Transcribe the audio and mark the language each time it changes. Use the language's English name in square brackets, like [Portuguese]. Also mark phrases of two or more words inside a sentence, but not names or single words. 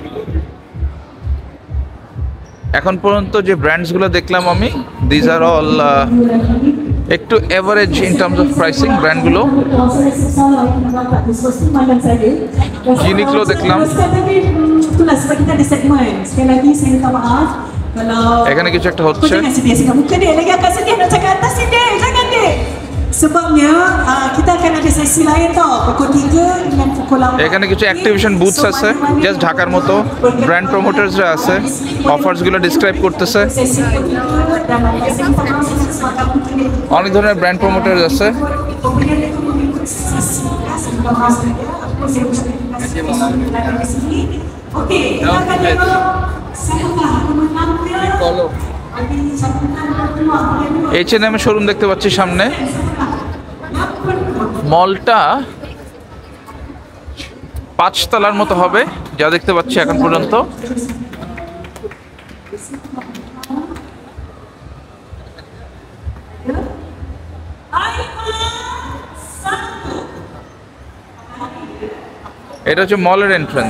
[Bangla] এখন পর্যন্ত যে ব্র্যান্ডসগুলো দেখলাম আমি, [English] these are all [Bangla] একটু [English] average in terms of pricing [Bangla] ব্র্যান্ডগুলো। ইউনিক্লো দেখলাম। এখানে কিছু একটা হচ্ছে। [Malay] Sebabnya kita akan ada sesi lain tau pukul 3 dengan pukul 8. [Bangla] এখানে কিছু [English] activation booths [Bangla] আছে, জাস্ট ঢাকার মতো। [English] brand promoters [Bangla] আছে, অফার্সগুলো ডিসক্রাইব করতেছে। অনেক ধরনের [English] brand promoters [Bangla] আছে। [Malay] Okey, kita akan tengok siapa pemenangnya. [Bangla] H&M এর শোরুম দেখতে পাচ্ছি সামনে। মলটা 5 তলার মতো হবে, যা দেখতে পাচ্ছি এখন পর্যন্ত। এটা হচ্ছে মলের এন্ট্রান্স।